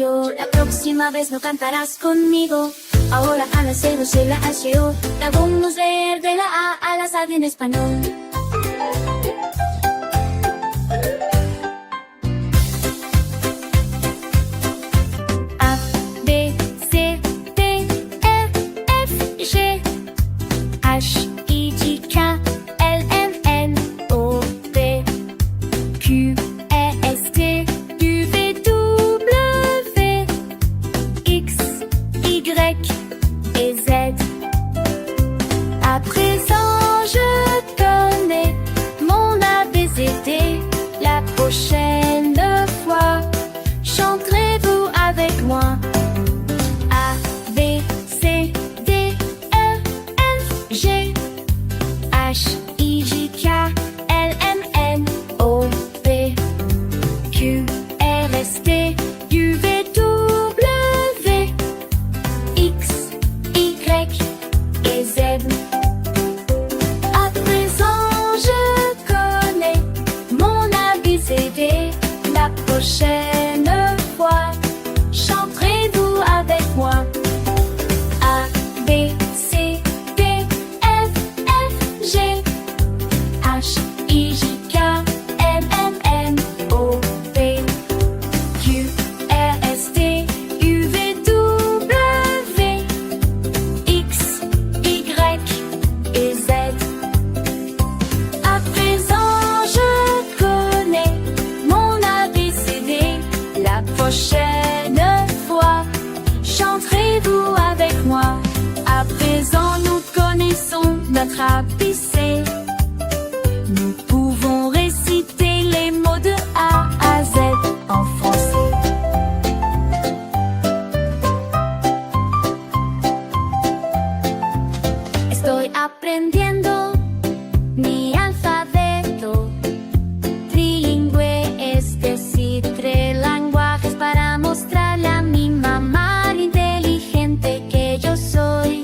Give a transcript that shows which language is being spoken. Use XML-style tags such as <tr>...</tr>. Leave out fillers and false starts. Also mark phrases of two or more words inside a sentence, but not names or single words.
<es>La próxima vez no cantarás conmigo. Ahora A, la C, C, la H, O. La vamos a leer de la A la Z en español.</es> <fr>A, B, C, D, E, F, G, H, I, J, K, L, M, N, O, P, Q, R, S, T, U, V, W, X, Y et Z. À présent je connais mon ABCD. La prochaine fois chanterez-vous avec moi? A, B, C, D, E, F, G, H, I, J, K, L, M, N, O, P, Q, R, S, T, U, V, W, X, Y et Z. À présent je connais mon ABCD. La prochaine fois chanterez-vous avec moi? A, B, C, D, F, F, G, H, I, J, K, L, M, N, O, P, Q, R, S, T, U, V, W, X, Y et Z. À présent je connais mon ABCD. La prochaine fois chanterez-vous avec moi? À présent nous connaissons notre ABC. Nous pouvons réciter les mots de A à Z en français.</fr> <es>Estoy aprendiendo mi alfabeto trilingüe, es decir, 3 lenguajes para mostrarle a mi mamá lo inteligente que yo soy.</es>